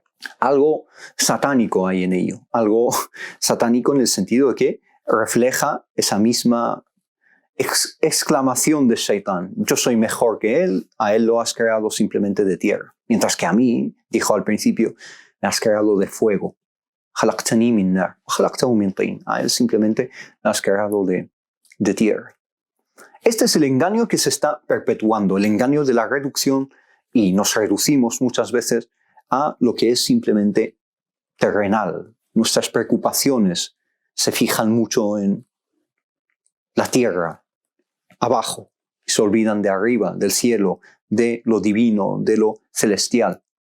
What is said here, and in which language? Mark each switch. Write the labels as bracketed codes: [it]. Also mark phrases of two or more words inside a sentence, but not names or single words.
[es] algo satánico hay en ello, algo satánico en el sentido de que refleja esa misma exclamación de Shaitán. Yo soy mejor que él, a él lo has creado simplemente de tierra. Mientras que a mí, dijo al principio, me has creado de fuego. [ar] خلقتني من نار وخلقته من طين. [es] A él simplemente me has creado de tierra. Este es el engaño que se está perpetuando, el engaño de la reducción, y nos reducimos muchas veces a lo que es simplemente terrenal. Nuestras preocupaciones se fijan mucho en la tierra, abajo, y se olvidan de arriba, del cielo, de lo divino, de lo celestial.